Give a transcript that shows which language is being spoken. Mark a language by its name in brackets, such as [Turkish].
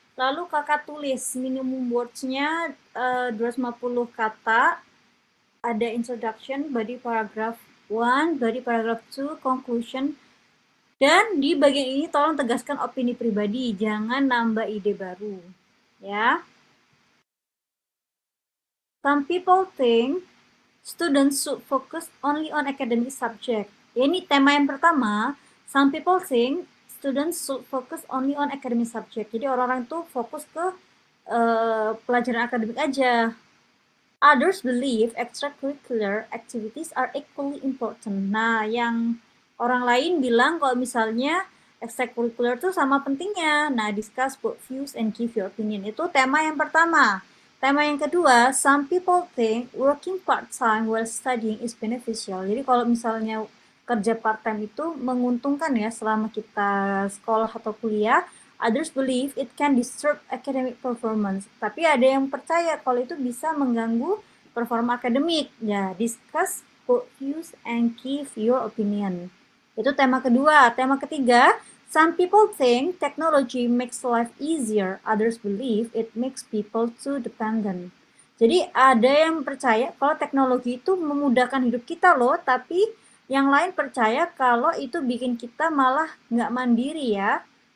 [Indonesian] Lalu kakak tulis minimum words-nya 250 kata. Ada introduction, body paragraph 1, body paragraph 2, conclusion. Dan di bagian ini tolong tegaskan opini pribadi, jangan nambah ide baru. Ya. [English] Some people think students should focus only on academic subject. [Indonesian] Ya, ini tema yang pertama. [English] Some people think students should focus only on academic subject. [Indonesian] Jadi orang-orang tuh fokus ke pelajaran akademik aja. [English] Others believe extracurricular activities are equally important. [Indonesian] Nah, yang orang lain bilang kalau misalnya extracurricular itu sama pentingnya. [English] Nah, discuss both views and give your opinion. [Indonesian] Itu tema yang pertama. Tema yang kedua, [English] some people think working part-time while studying is beneficial. [Indonesian] Jadi kalau misalnya kerja part-time itu menguntungkan ya selama kita sekolah atau kuliah. [English] Others believe it can disturb academic performance. [Indonesian] Tapi ada yang percaya kalau itu bisa mengganggu performa akademik. [English] Ya, discuss both views and give your opinion. [Indonesian] Itu tema kedua. Tema ketiga, [English] some people think technology makes life easier. Others believe it makes people too dependent. [Indonesian] Jadi ada yang percaya kalau teknologi itu memudahkan hidup kita loh, tapi yang lain percaya kalau itu bikin kita malah nggak mandiri ya.